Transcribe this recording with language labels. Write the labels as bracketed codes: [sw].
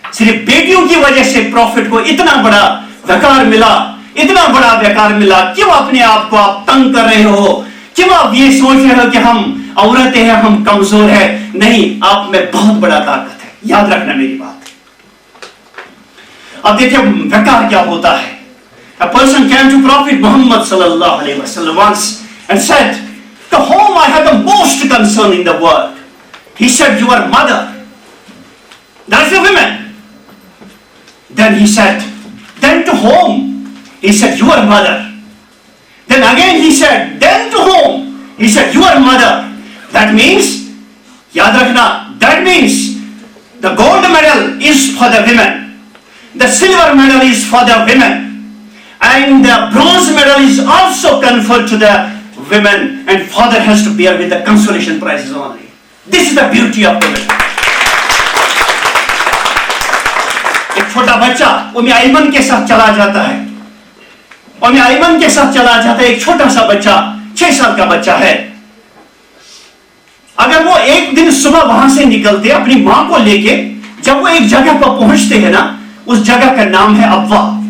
[hi] सिर्फ बेटियों की वजह से प्रॉफिट को इतना बड़ा वकार मिला, इतना बड़ा वकार मिला. क्यों अपने आप को आप तंग कर रहे हो? क्यों आप ये सोच रहे हो कि हम औरतें हैं, हम कमजोर है? नहीं, आप में बहुत बड़ा ताकत है. याद रखना मेरी बात. अब देखिए वकार क्या होता है. [en] A person came to Prophet Muhammad sallallahu alaihi wasallam once and said, "To whom I have the most concern in the world?" He said, "Your mother." That's the women. Then he said, "Then to whom?" He said, "Your mother." Then again he said, "Then to whom?" He said, "Your mother." That means, [hi] yaad rakhna, [en] that means the gold medal is for the women, the silver medal is for the women, and the bronze medal is also conferred to the women, and father has to bear with the consolation prizes only. This is the beauty of the women. [hi] एक छोटा बच्चा उम्मे आइमन के साथ चला जाता है, उम्मे आइमन के साथ चला जाता है. एक छोटा सा बच्चा, 6 साल का बच्चा है. अगर वो एक दिन सुबह वहां से निकलते अपनी मां को लेके, जब वो एक जगह पर पहुंचते हैं ना, उस जगह का नाम है अब्वा.